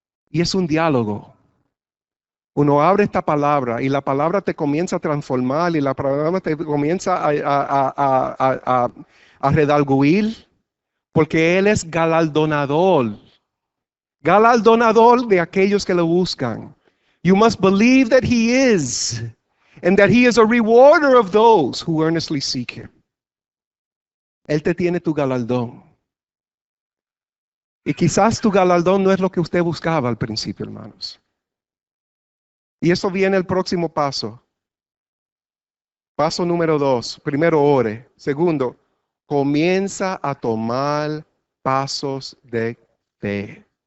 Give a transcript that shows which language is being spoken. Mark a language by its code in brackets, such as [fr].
[es] Y es un diálogo. Uno abre esta palabra y la palabra te comienza a transformar y la palabra te comienza a redarguir, porque Él es galardonador. Galardonador de aquellos que lo buscan. [en] You must believe that He is, and that He is a rewarder of those who earnestly seek Him. [es] Él te tiene tu galardón. Y quizás tu galardón no es lo que usted buscaba al principio, hermanos. Y eso viene el próximo paso. Paso número 2. Primero, ore. Segundo, comienza a tomar pasos de fe.